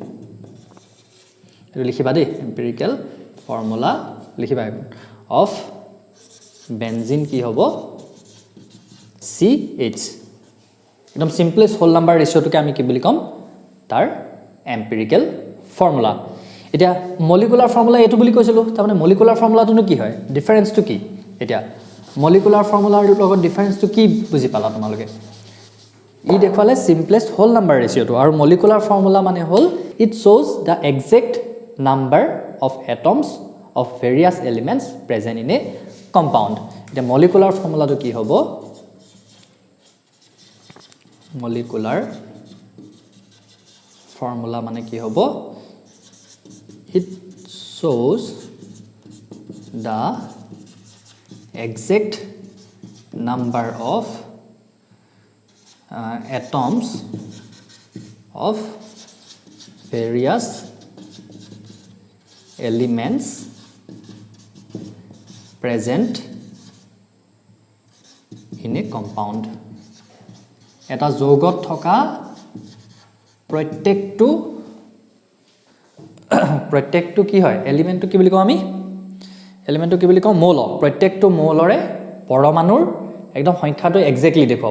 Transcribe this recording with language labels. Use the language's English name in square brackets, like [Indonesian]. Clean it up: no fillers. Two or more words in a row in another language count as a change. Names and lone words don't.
[Assamese] এটো লিখিবা দেই [English] empirical formula [Assamese] লিখিবা অফ বেনজিন কি হ'ব CH একদম [English] simplest whole number [Assamese] ৰেশিওটোকে আমি কি বুলি কম তাৰ এম্পিৰিক্যাল ফৰ্মুলা। এতিয়া [English] molecular formula [Assamese] এটো বুলি কৈছিলো তাৰ মানে [English] molecular formulaটো [Assamese] কি হয় ডিফাৰেন্সটো কি এতিয়া [English] molecular formulaৰ [Assamese] লগত ডিফাৰেন্সটো কি বুজি পালা তোমালোকে ই দেখুৱালে [English] simplest whole number [Assamese] ৰেশিওটো আৰু [English] molecular formula [Assamese] মানে হল ইট [English] shows the exact number of atoms of various elements present in a compound. [Assamese] এতিয়া [English] molecular formulaটো [Assamese] কি হ'ব [English] molecular formula [Assamese] মানে কি হ'ব [English] it shows the exact number of atoms of various elements present in a compound. [Assamese] এটা যৌগত থকা প্ৰত্যেকটো কি হয় এলিমেন্টটো কি বুলি কম আমি এলিমেন্টটো কি বুলি কম মৌল প্ৰত্যেকটো মৌলৰে পৰমাণুৰ একদম সংখ্যাটো এক্স্যাক্টলি দেখুৱাব।